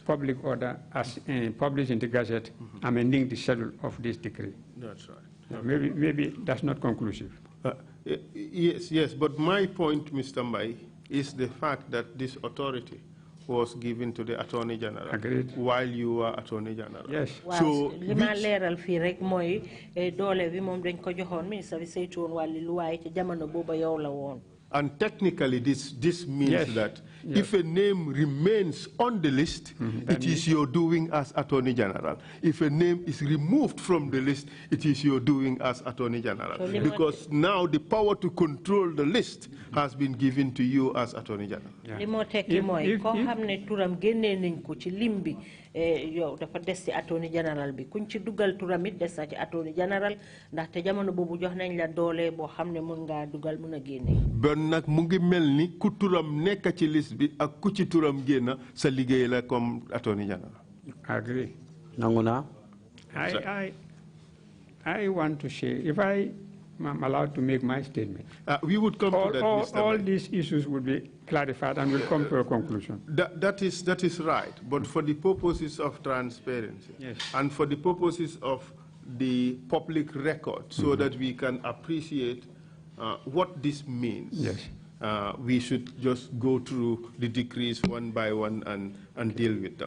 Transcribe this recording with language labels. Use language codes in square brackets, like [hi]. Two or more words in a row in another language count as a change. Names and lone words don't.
[en] public order as published in the Gazette amending the schedule of this decree. That's right. Okay. Maybe that's not conclusive. Yes, but my point, Mr. Mbai, is the fact that this authority was given to the Attorney General. Agreed. While you were Attorney General. Yes. [wo] So lima leral fi rek moy dole bi mom dañ ko joxone ministre bi seytone wali luway ci jamono boba yow la won. [en] And technically, this means that if a name remains on the list, it is your doing as Attorney General. If a name is removed from the list, it is your doing as Attorney General. Because now the power to control the list has been given to you as Attorney General. [wo] Yow dafa des ci [en] Attorney General [wo] bi kuñ ci dugal turam it des na ci [en] Attorney General [wo] ndaxte jamono boobu jox nañ la doole boo xam ne mën ngaa dugal mën a génne. Bon nag mu ngi mel ni ku turam nekk ci liste bi ak ku ci turam génn sa liggéey la comme [en] Attorney General. Agree. [wo] nangu naa. [en] I want to share, if I am allowed to make my statement. We would come to that, Mr. All these issues would be clarified and will come to a conclusion. That is right, but for the purposes of transparency and for the purposes of the public record, so that we can appreciate what this means, we should just go through the decrees one by one and deal with them.